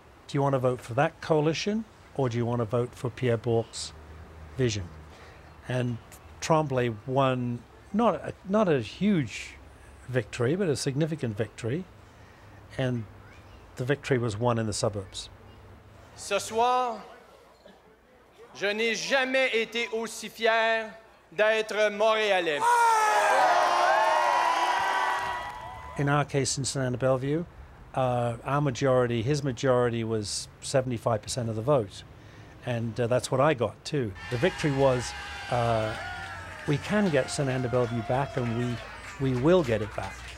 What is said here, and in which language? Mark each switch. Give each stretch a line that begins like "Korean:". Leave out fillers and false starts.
English: Do you want to vote for that coalition, or do you want to vote for Pierre Bourque's vision? And Tremblay won not a huge victory, but a significant victory, and the victory was won in the suburbs.
French: Ce soir, je n'ai jamais été aussi fier d'être Montréalais.
English: In our case in Sainte-Anne-de-Bellevue, our majority, his majority was 75% of the vote. And that's what I got too. The victory was, we can get Sainte-Anne-de-Bellevue back, and we will get it back.